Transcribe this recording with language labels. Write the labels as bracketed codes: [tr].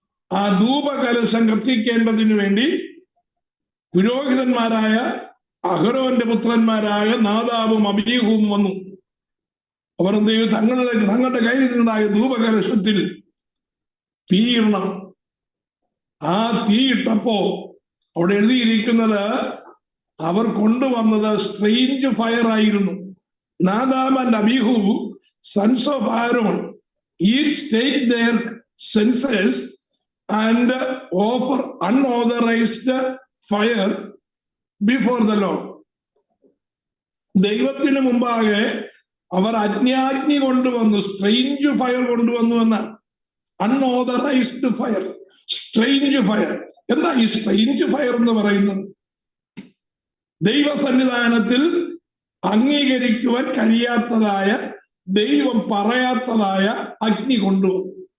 [ml] ആ ധൂപകലശം കത്തിക്കേണ്ടതിനു വേണ്ടി പുരോഹിതന്മാരായ അഹരോന്റെ പുത്രന്മാരായ നാദാബും അബീഹുവും വന്നു. അവർ എന്ത് ചെയ്തു? തങ്ങളുടെ കയ്യിൽ നിന്നതായ ധൂപകലശത്തിൽ തീയിടണം. ആ തീയിട്ടപ്പോ അവിടെ എഴുതിയിരിക്കുന്നത്, അവർ കൊണ്ടുവന്നത് സ്ട്രേഞ്ച് ഫയർ ആയിരുന്നു. [en] Nadab and Abihu, sons of Aaron, each take their censers and offer unauthorized fire before the Lord. [ml] ദൈവത്തിന് മുമ്പാകെ അവർ അജ്ഞാജ്ഞി കൊണ്ടുവന്നു, സ്ട്രേഞ്ച് ഫയർ കൊണ്ടുവന്നു എന്നാണ്. Unauthorised fire, strange fire. എന്താ ഈ സ്ട്രേഞ്ച് ഫയർ എന്ന് പറയുന്നത്? ദൈവസന്നിധാനത്തിൽ അംഗീകരിക്കുവാൻ കഴിയാത്തതായ, ദൈവം പറയാത്തതായ അഗ്നി കൊണ്ടുവന്നു.